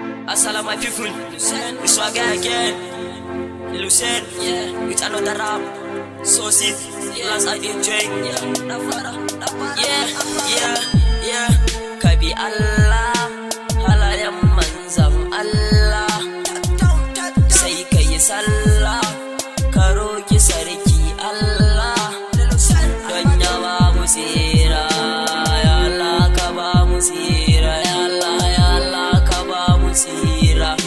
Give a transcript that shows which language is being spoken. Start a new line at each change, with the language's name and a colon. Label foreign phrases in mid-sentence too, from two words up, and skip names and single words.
English: Assalamu, my people. It's your guy again. Lucien, yeah. With another rap. So sick. Last I enjoy. Yeah. Yeah, yeah, yeah.
Hausa: Ka bi Allah, halayen manzon Allah. Sai ka yi sallah, ka roki sarki Allah. Don ya ba mu tsira, ya Allah ka ba mu tsira, ya Allah, ya Allah ka ba mu tsira.